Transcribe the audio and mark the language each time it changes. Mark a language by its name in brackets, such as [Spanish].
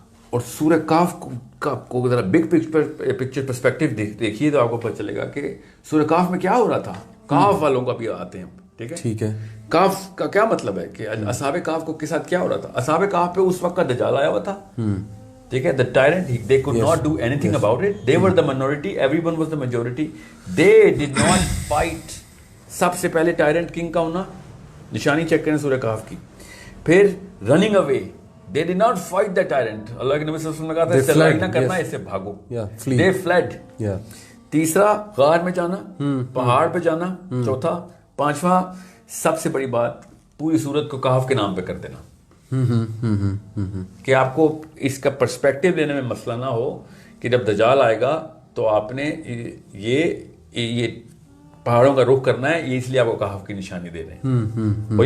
[Urdu] اور سورہ کہف کو ذرا بگ پکچر پرسپیکٹیو دیکھیے تو آپ کو پتہ چلے گا کہ سورہ کہف میں کیا ہو رہا تھا. کہف والوں کا بھی آتے ہیں, ٹھیک ہے, ٹھیک ہے. کہف کا کیا مطلب ہے کہ اصحاب کہف کو کے ساتھ کیا ہو رہا تھا. اصحاب کہف پہ اس وقت کا دجال آیا ہوا تھا, ٹھیک ہے. [English] the tyrant, they could not do anything about it. They were the minority, everyone was the majority. They did not fight. [Urdu] سب سے پہلے ٹائرنٹ کنگ کا ہونا, نشانی چیک کریں سورہ کہف کی. [English] پھر running away, they did not fight the tyrant. [Urdu] اللہ کے نبی صلی اللہ علیہ وسلم نے کہا تھا اس سے لڑائی نہ کرنا, اس سے بھاگو. [English] they fled. [Urdu] تیسرا غار میں جانا, پہاڑ پہ جانا. چوتھا, پانچواں سب سے بڑی بات پوری سورت کو کہف کے نام پہ کر دینا, کہ آپ کو اس کا پرسپیکٹیو لینے میں مسئلہ نہ ہو کہ جب دجال آئے گا تو آپ نے یہ پہاڑوں کا رخ کرنا ہے, یہ اس لیے آپ کو کہف کی نشانی دے رہے ہیں.